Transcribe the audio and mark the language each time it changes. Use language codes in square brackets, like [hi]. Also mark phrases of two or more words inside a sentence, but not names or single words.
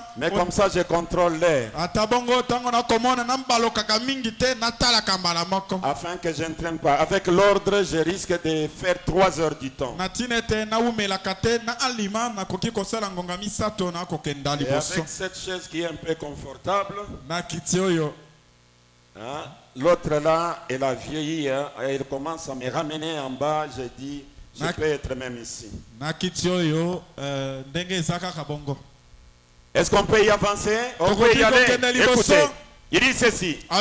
[fr] Mais comme ça, je contrôle l'air. [ln] ata bongo ntango nakomona nambalokaka mingi te natalaka mbala moko [fr] Afin que je ne traîne pas. Avec l'ordre, je risque de faire 3 heures du temps. [ln] na ntina ete nawumelaka te na alima nakoki kosala ngonga misato nakokenda [fr] Et [ln] liboso [fr] avec cette chaise qui est un peu confortable, [ln] na kiti oyo [fr] Hein? L'autre là, elle a vieilli, hein? Elle commence à me ramener en bas. J'ai dit, je peux être même ici. Est-ce qu'on peut y avancer? On peut y aller. Écoutez, il dit ceci.